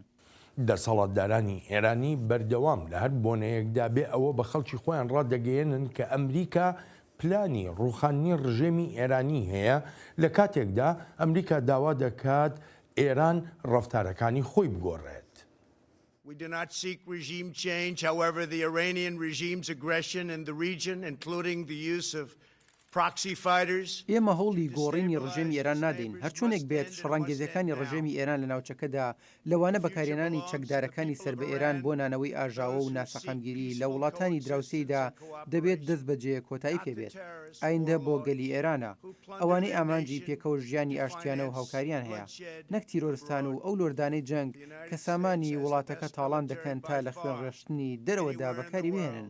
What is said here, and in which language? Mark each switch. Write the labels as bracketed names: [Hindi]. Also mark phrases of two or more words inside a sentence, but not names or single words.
[Central Kurdish] دەسەڵاتدارانی ئێرانی بەردەوام لە هەر بۆنەیەکدا بێ ئەوە بە خەڵکی خۆیان ڕادەگەیەنن کە ئەمریکا پلانی ڕوخانی ڕژێمی ئێرانی هەیە، لە کاتێکدا ئەمریکا داوا دەکات ئێران ڕەفتارەکانی خۆی بگۆڕێت. [English] We do not seek regime change. However, the Iranian regime's aggression in the region, including the use of proxy fighters. [Central Kurdish] ئێمە هەوڵی گۆڕینی ڕژێمی ئێران نادەین، هەرچۆنێک بێت شەڕانگێزیەکانی ڕژێمی ئێران لە ناوچەکەدا لەوانە بەکارهێنانی چەکدارەکانی سەر بە ئێران بۆ نانەوەی ئاژاوە و ناسەقامگیری لە وڵاتانی دراوسەیدا دەبێت دەست بەجێ کۆتایی پێبێت. ئایندە بۆ گەلی ئێرانە ئەوانەی ئامانجی پێکەوت ژیانی ئاشتیانە و هاوکاریان هەیە، نەک تیرۆرستان و ئەو لۆردانەی جەنگ کە سامانی وڵاتەکە تاڵان دەکەن تا لە خوێن ڕێشتنی دەرەوەدا بەکاری بهێنن.